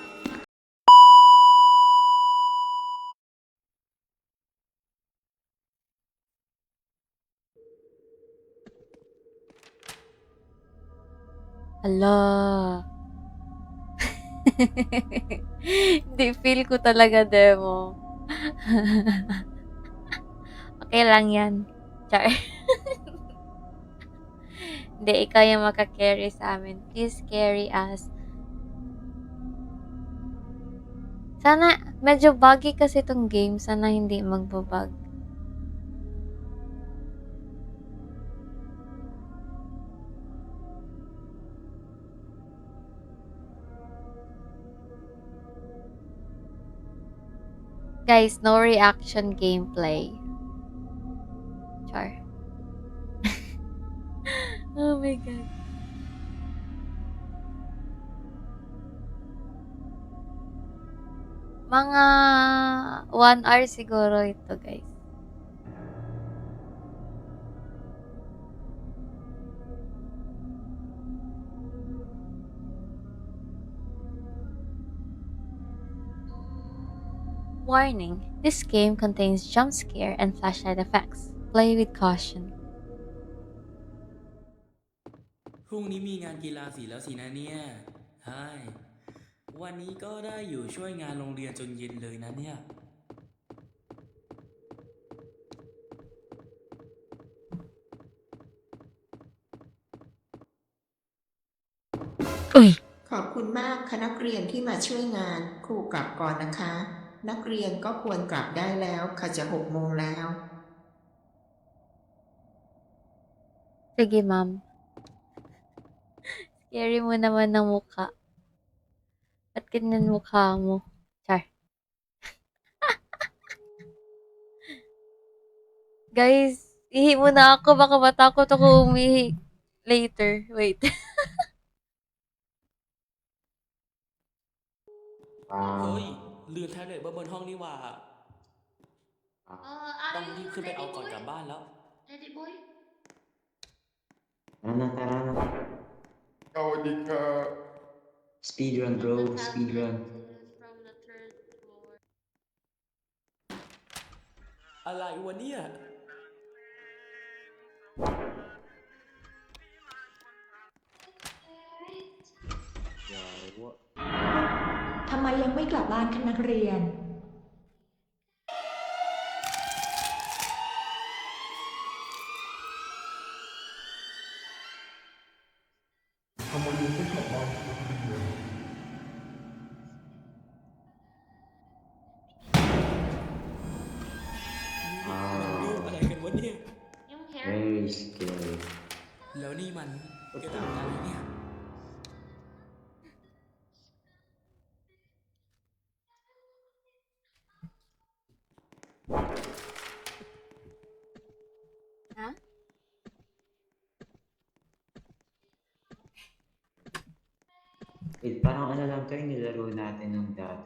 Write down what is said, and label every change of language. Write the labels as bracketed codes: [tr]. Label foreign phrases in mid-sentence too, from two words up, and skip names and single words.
[tl] Hala. Hindi, feel ko talaga demo. Okay lang yan. Char. Hindi, ikaw yung makakarry sa amin. [en] Please carry us. [tl] Sana, medyo buggy kasi itong game. Sana hindi magbabug. [en] Guys, no reaction gameplay. Char. Oh my God. [tl] Mga 1 hour siguro ito, guys. [en] Warning. This game contains jump scare and flashlight effects. Play with caution. [th] พรุ่งนี้มีงานกีฬาสีแล้วสินะเนี่ยใช่วันนี้ก็ได้อยู่ช่วยงานโรงเรียนจนเย็นเลยนะเนี่ย [tl] Uy! [th] ขอบคุณมากค่ะนักเรียนที่มาช่วยงานครูกลับก่อนนะคะ นักเรียนก็ควรกลับได้แล้วค่ะจะ6 โมงแล้ว [tl] Sige, ma'am. Scary mo naman ng mukha. Ba't ganyan mukha mo? Char. Guys, ihi muna ako. Baka matakot ako umihi later. [en] Wait. [th] เฮ้ยลืมแท็บเล็ตไว้บนห้องนี่หว่าต้อง [en] Are [th] รีบ [en] you [th] ขึ้นไปเอา [en] ready, [th] ก่อน [en] boy? [th] กลับบ้านแล้ว [en] Ready, boy? [tl] Tara na. [th] สวัสดีครับ [en] Speedrun, bro. The tablet Speedrun. is from the third floor. [th] อะไรวะเนี่ย ทำไมยังไม่กลับบ้านคะนักเรียน ทำไมยังไม่กลับบ้านนักเรียน เรื่องอะไรกันวะเนี่ย [en] You here? Very scary. [th] แล้วนี่มันกระดาษอะไรเนี่ย Huh? [tl] Wait, parang ano lang to yung nilaro natin nung dati.